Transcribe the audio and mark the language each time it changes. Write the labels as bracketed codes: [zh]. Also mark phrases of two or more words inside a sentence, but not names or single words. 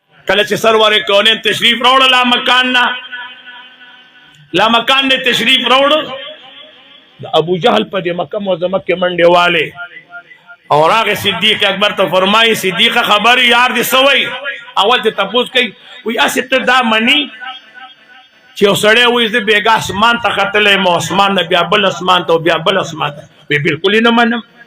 [ps] کله چې سرور کونین تشریف راوړ لا مکان نے تشریف راوړ ابو جهل په دې مکه معظمه کې منډه والے اور هغه صدیق اکبر ته فرمایي صدیق خبر یار دې سوي اول ته تپوس کوي وی اسه ته دا منی چې وسړی وې دې بیګا اسمان ته خطلې مو اسمان نه بیا بل اسمان ته بیا بل اسمان ته بالکل نه منم